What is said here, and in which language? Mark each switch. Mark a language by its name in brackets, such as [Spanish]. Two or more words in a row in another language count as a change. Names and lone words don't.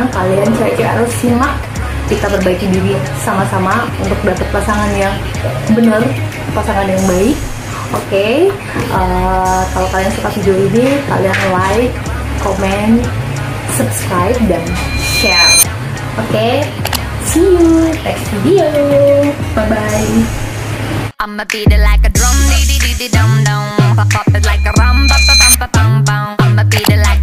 [Indonesian] Kalian cewek-cewek harus simak, kita perbaiki diri sama-sama untuk dapet pasangan yang benar, pasangan yang baik. Oke, kalau kalian suka video ini, kalian [English] like, comment, subscribe, [Indonesian] dan share. Oke, [English] see you next video. Bye bye. I'ma beat it like a drum, dee dee dee dee dum dum. Pop it like a rum, ba ba bum ba bum bum. I'ma beat it